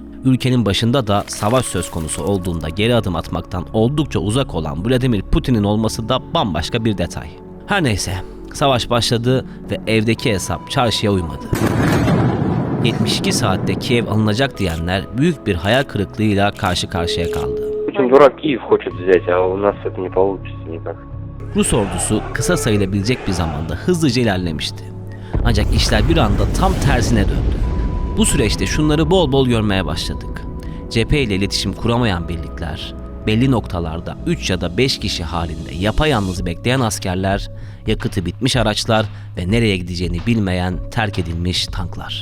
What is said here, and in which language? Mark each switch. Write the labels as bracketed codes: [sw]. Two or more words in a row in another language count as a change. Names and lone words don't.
[tr] Ülkenin başında da savaş söz konusu olduğunda geri adım atmaktan oldukça uzak olan Vladimir Putin'in olması da bambaşka bir detay. Her neyse, savaş başladı ve evdeki hesap çarşıya uymadı. 72 saatte Kiev alınacak diyenler büyük bir hayal kırıklığıyla karşı karşıya kaldı. [ru] Putin дурак Киев хочет взять, а у нас это не получится никак. [tr] Rus ordusu kısa sayılabilecek bir zamanda hızlıca ilerlemişti. Ancak işler bir anda tam tersine döndü. Bu süreçte şunları bol bol görmeye başladık. Cephe ile iletişim kuramayan birlikler, belli noktalarda 3 ya da 5 kişi halinde yapayalnız bekleyen askerler, yakıtı bitmiş araçlar ve nereye gideceğini bilmeyen terk edilmiş tanklar.